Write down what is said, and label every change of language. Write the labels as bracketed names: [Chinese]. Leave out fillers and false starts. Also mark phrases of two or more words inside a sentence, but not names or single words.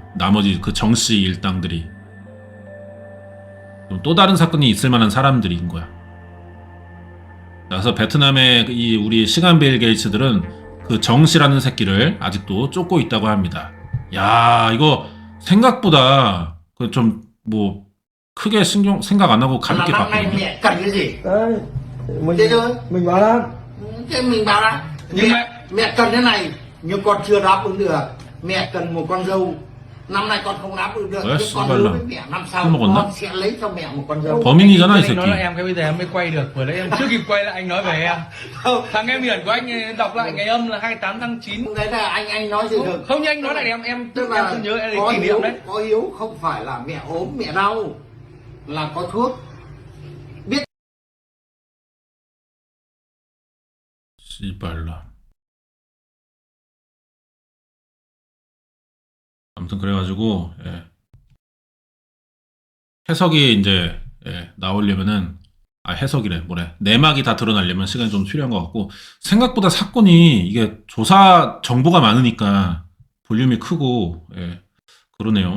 [Korean] 나머지 그 정씨 일당들이. 또 다른 사건이 있을 만한 사람들인 거야. 그래서 베트남의 우리 시간 빌 게이츠들은 그 정씨라는 새끼를 아직도 쫓고 있다고 합니다. 야, 이거 생각보다 좀 뭐 크게 생각 안 하고 가볍게 [Vietnamese] năm nay [Korean] 봤거든요. [Vietnamese] mẹ cần cái gì? Đấy, Thế thôi. mình bảo là Thế mình bảo là Nhưng mẹ cần thế này nhưng con chưa đáp ứng được. Mẹ cần một con dâu. Năm nay con không đáp ứng được. Ủa, Nhưng con sao hứa là- với mẹ năm sau sao mà còn con đáp- sẽ lấy cho mẹ một con dâu. [Korean] 범인이잖아 이 [Vietnamese] anh nói là [Korean] 새끼. [Vietnamese] em cái bây giờ em mới quay được, vừa nãy em chưa kịp quay lại anh nói về em. Không, Thằng em hiển của anh ấy đọc lại ngày âm là 28 tháng 9. đấy là anh nói gì được. Không như anh nói lại em Tức em là không nhớ em có kỷ hiếu, niệm đấy. có hiếu không phải là mẹ ốm mẹ đau là có thuốc. Biết [Korean] 씨발라. 아무튼 그래가지고 해석이 이제 나오려면은 해석이래 뭐래 내막이 다 드러나려면 시간이 좀 필요한 것 같고 생각보다 사건이 이게 조사 정보가 많으니까 볼륨이 크고 그러네요.